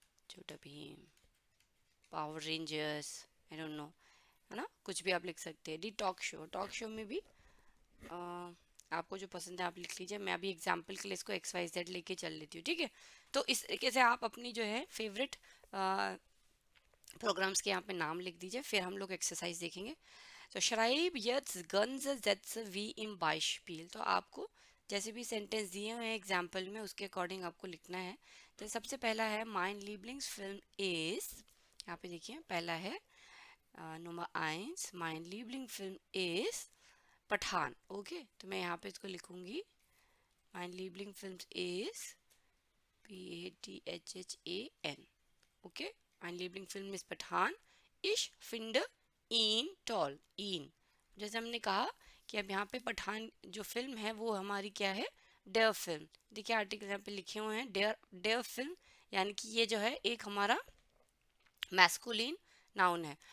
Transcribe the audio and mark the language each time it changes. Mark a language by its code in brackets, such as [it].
[hi] छोटा Bhim, power rangers, I don't know, है ना, कुछ भी आप लिख सकते हैं। दी टॉक शो, टॉक शो में भी आपको जो पसंद है आप लिख लीजिए। मैं अभी एग्जांपल के लिए इसको XYZ लेके चल लेती हूँ, ठीक है। तो इस तरीके से आप अपनी जो है फेवरेट प्रोग्राम्स के यहाँ पे नाम लिख दीजिए। फिर हम लोग एक्सरसाइज देखेंगे। [de] तो schreib jetzt ganze Sätze wie im Beispiel। [hi] तो आपको जैसे भी सेंटेंस दिए हुए हैं एग्जाम्पल में उसके अकॉर्डिंग आपको लिखना है। तो सबसे पहला है [de] mein Lieblingsfilm ist, [hi] यहाँ पे देखिए पहला है [de] Nummer 1, mein Lieblingsfilm ist [hi] Pathan. Okay तो मैं यहाँ पे इसको लिखूंगी [de] mein Lieblingsfilm ist [hi] PATHHAN। [de] ओके mein Lieblingsfilm ist पठान। ich finde ihn toll, ihn, [hi] जैसे हमने कहा कि अब यहाँ पे पठान जो फिल्म है वो हमारी क्या है, डेयर फिल्म। देखिए आर्टिकल यहाँ पे लिखे हुए हैं डेयर, डेयर फिल्म, यानी कि ये जो है एक हमारा मैस्कुलिन नाउन है।